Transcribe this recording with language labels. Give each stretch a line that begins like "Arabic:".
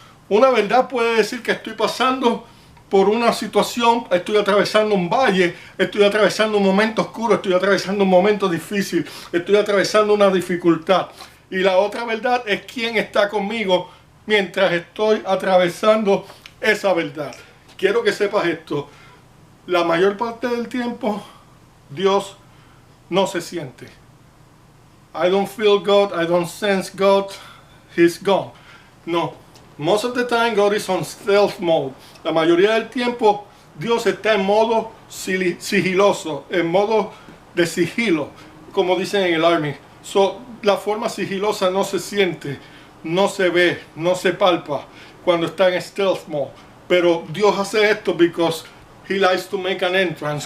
Spanish: Una verdad puede decir que estoy pasando por una situación, estoy atravesando un valle, estoy atravesando un momento oscuro, estoy atravesando un momento difícil, estoy atravesando una dificultad. Y la otra verdad es quién está conmigo mientras estoy atravesando esa verdad. Quiero que sepas esto. La mayor parte del tiempo, Dios no se siente.
English: I don't feel God, I don't sense God, He's gone. No. Most of the time God is on stealth mode.
Spanish: La mayoría del tiempo Dios está en modo sigiloso, en modo de sigilo, como dicen en el Army. La forma sigilosa no se siente, no se ve, no se palpa cuando está en
English: stealth mode.
Spanish: Pero Dios hace esto
English: because He likes to make an entrance.